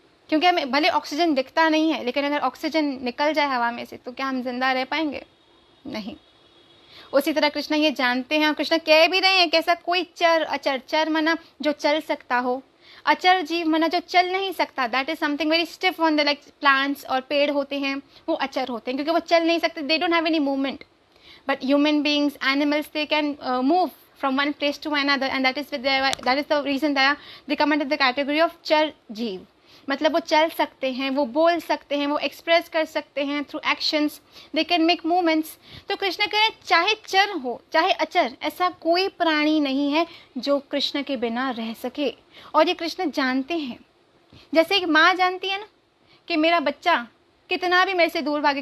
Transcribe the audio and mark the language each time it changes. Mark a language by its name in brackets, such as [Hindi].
[Hindi] क्योंकि हमें भले ऑक्सीजन दिखता नहीं है, लेकिन अगर ऑक्सीजन निकल जाए हवा में से तो क्या हम जिंदा रह पाएंगे? नहीं। उसी तरह कृष्ण ये जानते हैं और कृष्ण कह भी रहे हैं कि ऐसा कोई चर अचर, चर माना जो चल सकता हो, अचर जीव माना जो चल नहीं सकता, [English] that is something very stiff on the, [Hindi] like plants और पेड़ होते हैं वो अचर होते हैं क्योंकि वो चल नहीं सकते, [English] They don't have any movement. But human beings, animals, they can move from one place to another, and that is the reason that they come under the category of char jeev. [Hindi] मतलब वो चल सकते हैं, वो बोल सकते हैं, वो एक्सप्रेस कर सकते हैं [English] Through actions, they can make movements. [Hindi] तो कृष्ण कह रहे हैं चाहे चर हो चाहे अचर, ऐसा कोई प्राणी नहीं है जो कृष्ण के बिना रह सके. और ये कृष्ण जानते हैं. जैसे एक माँ जानती है ना कि मेरा बच्चा कितना भी मेरे से दूर भागे.